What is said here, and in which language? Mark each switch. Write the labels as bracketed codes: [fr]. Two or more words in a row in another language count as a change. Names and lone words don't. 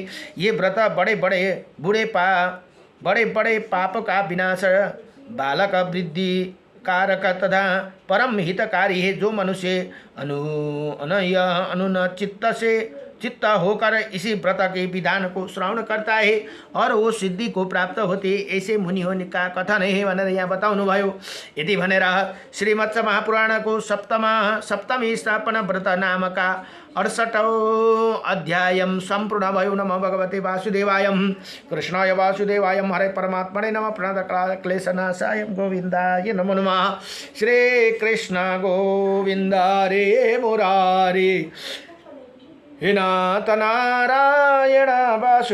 [hi] ये व्रत बड़े बड़े पाप का विनाश, बालक वृद्धि कारक तथा परम हितकारी है। जो मनुष्य अनुन चित्त होकर इसी व्रत के विधान को श्रवण करता है और वो सिद्धि को प्राप्त होती है, ऐसे मुनियों का कथन है [ne] भनेर यहाँ बताउनु भयो। यदि भनेर श्रीमत्स्य महापुराणको सप्तमी स्थापना व्रत नामका 68औं अध्याय सम्पूर्ण भयो। [sa] नमो भगवते वासुदेवाय, कृष्णाय वासुदेवाय, हरे परमात्मने नमः। प्रणतक्लेशनाशाय गोविन्दाय नमो नमः। श्री कृष्ण गोविन्द हरे मुरारी, हे नाथ नारायण वासुदेवं।